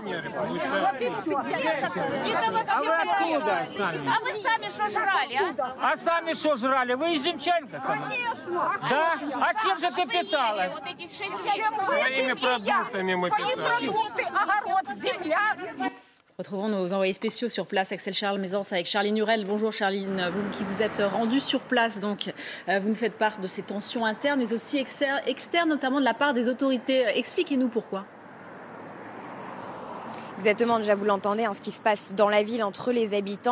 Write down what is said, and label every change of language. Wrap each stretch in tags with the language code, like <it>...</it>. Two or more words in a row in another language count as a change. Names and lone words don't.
<ru>А вы откуда сами? А вы сами что жрали, а? А сами что жрали? Вы изюмчанка сама? Конечно. Да? А чем же ты питалась? Вот эти 6 Своими продуктами мы Свои питались. продукты, огород, земля.</ru> <fr>Retrouvons nos envoyés spéciaux sur place, Axel Charles Maisance avec Charline Hurel. Bonjour Charline, vous qui vous êtes rendue sur place, donc vous nous faites part de ces tensions internes, mais aussi externes, notamment de la part des autorités. Expliquez-nous pourquoi. Exactement, déjà vous l'entendez, ce qui se passe dans la ville entre les habitants.</fr>